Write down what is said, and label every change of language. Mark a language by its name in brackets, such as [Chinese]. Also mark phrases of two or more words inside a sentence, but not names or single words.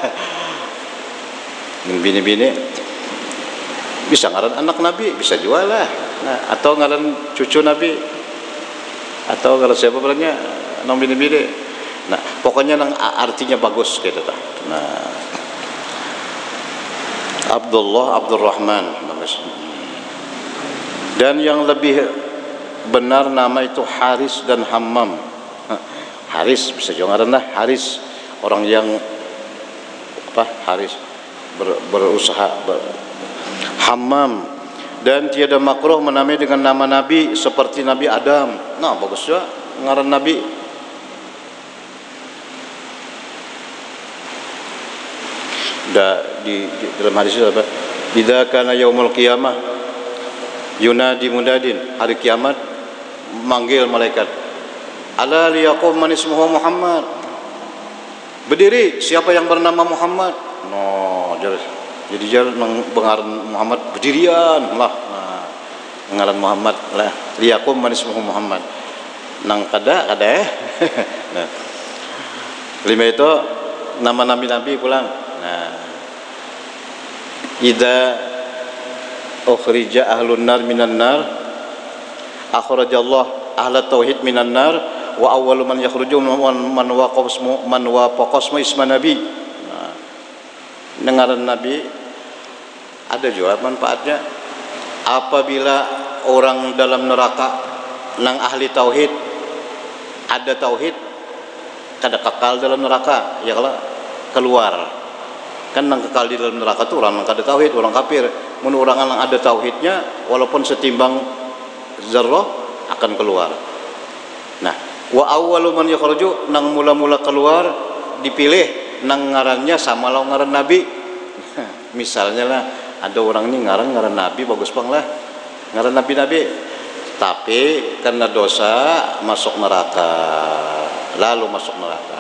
[Banjar] Mun bini-bini bisa ngaran anak Nabi, bisa jual lah. Nah, atau ngaran cucu Nabi, atau ngaran siapa beranya, nang bini-bini. Nah, pokoknya nang artinya bagus gitu tak. Nah, Abdullah, Abdurrahman bagus. [Indonesian] Dan yang lebih benar nama itu Haris dan Hammam. [Banjar] Haris bisa juga ngaran lah, Haris orang yang apa? [Indonesian] Haris berusaha Hammam. Dan tiada makruh menamai dengan nama Nabi seperti Nabi Adam. [Banjar] Nah, bagus juga ngaran Nabi. [Indonesian] Di dalam hadis itu apa? [Arabic] إذا كان يوم القيامة ينادي منادٍ, [Banjar] hari kiamat manggil malaikat. [Arabic] ألا ليقم من اسمه محمد. [Indonesian] Berdiri siapa yang bernama Muhammad? [Banjar] No, jadi pengaran Muhammad berdirian lah. Nah, pengaran Muhammad lah. [Arabic] ليقم من اسمه محمد. [Banjar] Nang kada nah. 5 itu nama nabi pulang. Nah, [Arabic] إذا أخرج أهل النار من النار أخرج الله أهل التوحيد من النار وأول من يخرج من وافق اسمه اسم نبي. [Banjar] Nah, ngaran nabi ada juga manfaatnya. Apabila orang dalam neraka nang ahli tauhid, ada tauhid kada kekal dalam neraka, ya kalau keluar kan nang kekal di dalam neraka tuh orang nang kada tauhid, orang kafir. Mun orang nang ada tauhidnya walaupun setimbang zarrah akan keluar. Nah, [Arabic] وأول من يخرج [Banjar] nang mula-mula keluar dipilih nang ngarannya sama lawan ngaran nabi. Misalnya lah ada orang ini ngaran nabi bagus bang lah, ngaran nabi, tapi karena dosa masuk neraka, lalu masuk neraka.